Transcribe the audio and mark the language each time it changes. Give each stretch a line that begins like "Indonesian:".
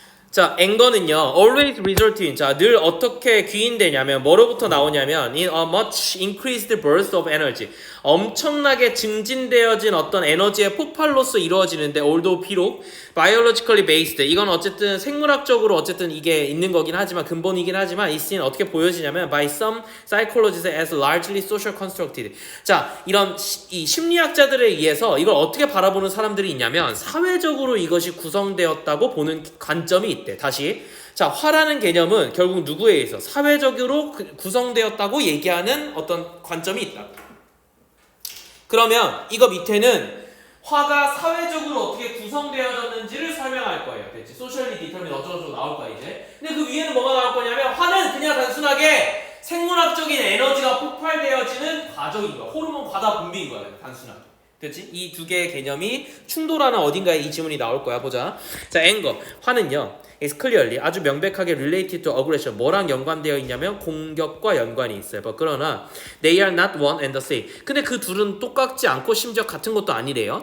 Korean: 자, 앵거는요,
English: always result in.
Korean: 자, 늘 어떻게 귀인되냐면, 뭐로부터 나오냐면,
English: in a much increased burst of energy.
Korean: 엄청나게 증진되어진 어떤 에너지의 폭발로서 이루어지는데,
English: although
Korean: 비록
English: biologically based.
Korean: 이건 어쨌든 생물학적으로 어쨌든 이게 있는 거긴 하지만, 근본이긴 하지만, 이 씬 어떻게 보여지냐면,
English: by some psychologists as largely social constructed.
Korean: 자, 이런 이 심리학자들에 의해서 이걸 어떻게 바라보는 사람들이 있냐면, 사회적으로 이것이 구성되었다고 보는 관점이 있대. 다시. 자, 화라는 개념은 결국 누구에 의해서 사회적으로 구성되었다고 얘기하는 어떤 관점이 있다. 그러면 이거 밑에는 화가 사회적으로 어떻게 구성되어졌는지를 설명할 거예요. 됐지? 소셜리 디터민 어쩌고저쩌고 나올 거야 이제. 근데 그 위에는 뭐가 나올 거냐면 화는 그냥 단순하게 생물학적인 에너지가 폭발되어지는 과정인 거야. 호르몬 과다 분비인 거야. 단순하게. 됐지? 이 두 개의 개념이 충돌하는 어딘가에 이 지문이 나올 거야. 보자. 자, anger. 화는요.
English: is clearly
Korean: 아주 명백하게
English: related to aggression.
Korean: 뭐랑 연관되어 있냐면 공격과 연관이 있어요. 그러나
English: they are not one and the same.
Korean: 근데 그 둘은 똑같지 않고 심지어 같은 것도 아니래요.